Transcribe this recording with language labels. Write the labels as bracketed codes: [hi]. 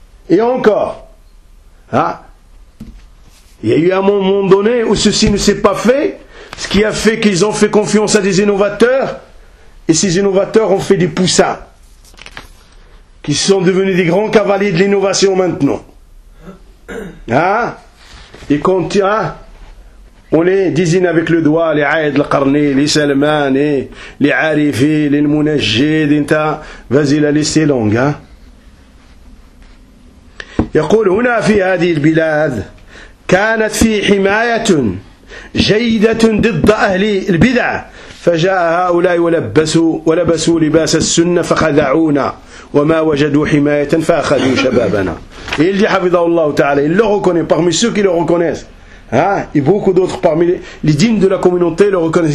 [fr] Et encore, il y a eu un moment donné où ceci ne s'est pas fait, ce qui a fait qu'ils ont fait confiance à des innovateurs, et ces innovateurs ont fait des poussins, qui sont devenus des grands cavaliers de l'innovation maintenant. Et quand on les désigne avec le doigt, les Aïd al-Qarni, les Salman, les Arifi, les Mounajid, vas-y, la liste est longue. [ar] يقول هنا في هذه البلاد كانت في حماية جيدة ضد أهل البدع فجاء هؤلاء ولبسوا لباس السنة فخدعونا وما وجدوا حماية فأخذوا شبابنا. [fr] Il dit [ar] حفظه الله تعالى, [fr] il le reconnaît parmi ceux qui le reconnaissent, et beaucoup d'autres parmi les dignes de la communauté le reconnaissent.